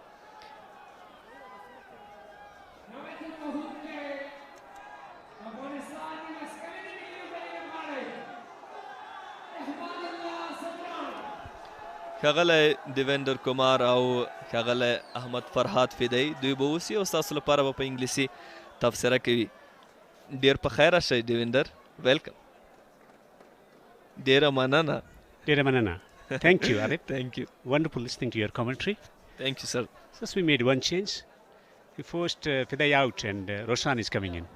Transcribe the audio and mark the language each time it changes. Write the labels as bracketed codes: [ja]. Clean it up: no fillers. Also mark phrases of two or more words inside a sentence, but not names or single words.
[ps] ښاغلی دیویندر کمار او ښاغلی احمد فرهاد فدی دوی به اوسي او ستاسو لپاره به په انګلیسي تبصره کوي ډېر په خیر راشئ دیویندر ویلکم ډېره مننه ډېره مننه [en] Thank you, Arif. Thank you. Wonderful listening to your commentary. Thank you, sir. Just we made one change. We forced Fidai out and Roshan is coming in.